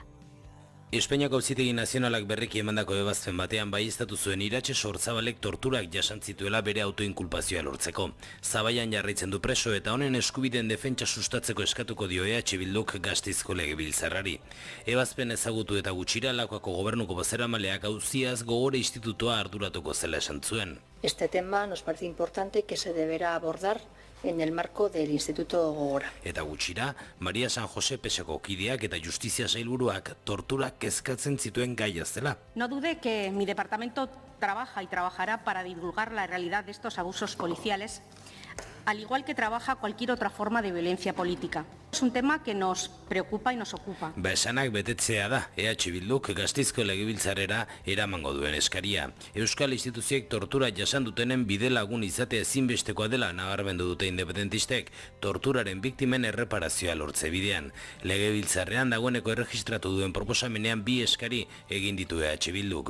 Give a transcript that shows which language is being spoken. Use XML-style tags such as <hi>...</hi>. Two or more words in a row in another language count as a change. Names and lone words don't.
<eu>Espainiako Auzitegi Nazionalak berriki emandako ebazpen batean baieztatu zuen Iratxe Sorzabalek torturak jasantzituela bere autoinkulpazioa lortzeko. Zabaian jarraitzen du preso eta honen eskubideen defentsa sustatzeko eskatuko dio EH Bilduk Gasteizko Legebiltzarrari. Ebazpen ezagutu eta gutxira Lakuako gobernuko bozeramaleak auziaz Gogora Institutoa arduratuko zela esan zuen.</eu> <es>Este tema nos parece importante que se deberá abordar en el marco del Instituto Gogora.</es> <eu>Eta gutxira, Maria San Jose Peseko kideak eta Justizia Sailburuak torturak kezkatzen zituen gaia zela.</eu> <es>No dude que mi departamento trabaja y trabajará para divulgar la realidad de estos abusos policiales, al igual que trabaja cualquier otra forma de violencia política. Es un tema que nos preocupa y nos ocupa.</es> <eu>Esanak betetzea da, EH Bilduk Gasteizko Legebiltzarrera eramango duen eskaria. Euskal instituzioek tortura jasan dutenen bide lagun izatea ezinbestekoa dela nabarmendu dute independentistek, torturaren biktimen erreparazioa lortze bidean. Legebiltzarrean dagoeneko erregistratu duen proposamenean bi eskari egin ditu EH Bilduk.</eu>